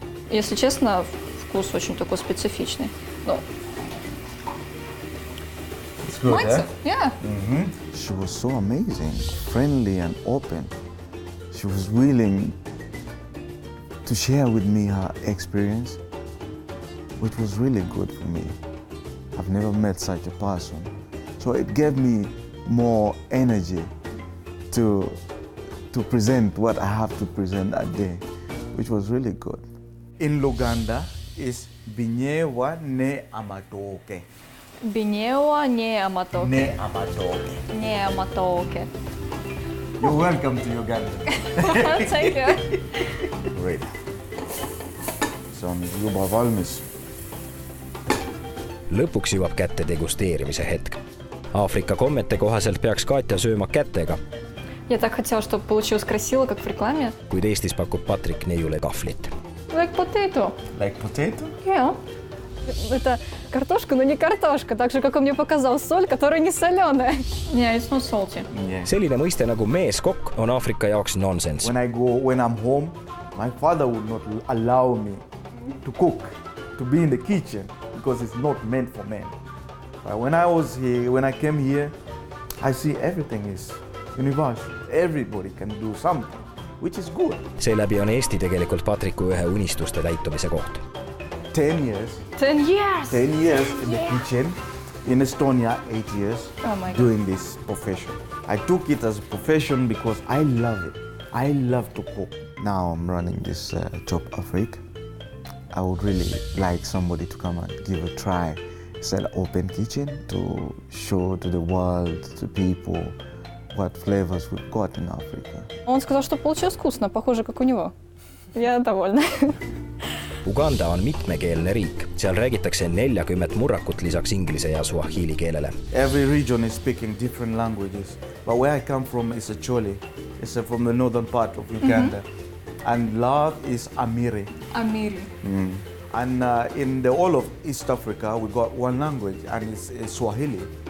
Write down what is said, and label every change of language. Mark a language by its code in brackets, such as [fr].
[ru] Если честно, вкус очень такой специфичный. Ну, [en] It's good, Mindset, yeah. She was so amazing, friendly and open. She was willing to share with me her experience, which was really good for me. I've never met such a person. So it gave me more energy to present what I have to present that day, which was really good. In Luganda is [lg] binyewa ne amatoke. Binyewa не аматоке. Ne amatoke. Не аматоке. [en] You're welcome to Uganda. Thank you. [et] Great. See on juba valmis. Lõpuks jõuab kätte degusteerimise hetk. Aafrika kommete kohaselt peaks Katja sööma kätega, [ru] Я так хотела, чтобы получилось красиво, как в рекламе. [et] kuid Eestis pakub Patrik neiule kahvlit. [en] Like potato. Like potato? Yeah. [ru] Это картошка, но не картошка, так же, как он мне показал, соль, которая не соленая. [en] Yeah, it's not salty. Yeah. [et] Selline mõiste nagu meeskokk on Aafrika jaoks nonsense. [en] When I'm home, my father would not allow me to cook, to be in the kitchen, because it's not meant for men. But when I came here, I see everything is universal. Everybody can do something, which is good. [et] Seeläbi on Eesti tegelikult Patriku ühe unistuste täitumise koht. [en] 10 years. 10 years! 10 years in the kitchen. In Estonia, 8 years Oh my God. doing this profession. I took it as a profession because I love it. I love to cook. Now I'm running this Chop Afrique. I would really like somebody to come and give a try. It's an open kitchen to show to the world, to people, what flavors we've got in Africa. [ru] Он сказал, что получилось вкусно, похоже, как у него. Я довольна. [et] Uganda on mitmekeelne riik. Seal räägitakse 40 murrakut lisaks inglise ja suahili keelele. [en] Every region is speaking different languages. But where I come from is Acholi. It's from the northern part of Uganda. And love is Amiri. [ach] Amiri. [en] And in the whole of East Africa, we got one language, and it's Swahili.